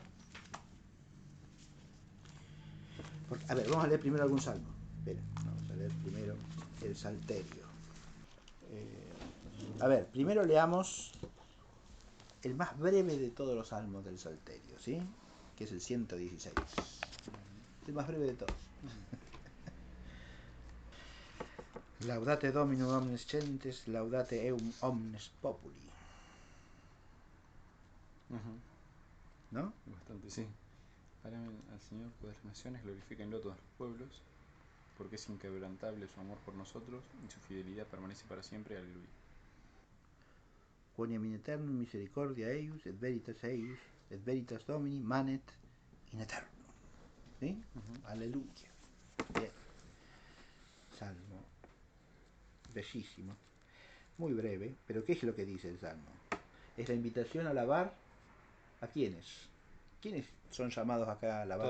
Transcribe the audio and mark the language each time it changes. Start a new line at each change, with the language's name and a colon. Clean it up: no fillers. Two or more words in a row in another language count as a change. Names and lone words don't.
Spanish: A ver, vamos a leer primero algún salmo. Espera, vamos a leer primero el Salterio. A ver, primero leamos el más breve de todos los salmos del Salterio, ¿sí? Que es el 116. El más breve de todos.
Latin: Laudate Dominum omnes gentes, laudate eum omnes populi.
Spanish: Ajá. ¿No? Bastante, sí. Alaben al Señor todas las naciones, glorifíquenlo todos los pueblos, porque es inquebrantable su amor por nosotros y su fidelidad permanece para siempre. Aleluya.
Latin: Quoniam in aeternum misericordia eius, et veritas Domini manet in aeternum.
Spanish: ¿Sí? Aleluya. Bien. Salmo. Bellísimo. Muy breve, pero ¿qué es lo que dice el Salmo? Es la invitación a alabar a quiénes. ¿Quiénes son llamados acá a alabar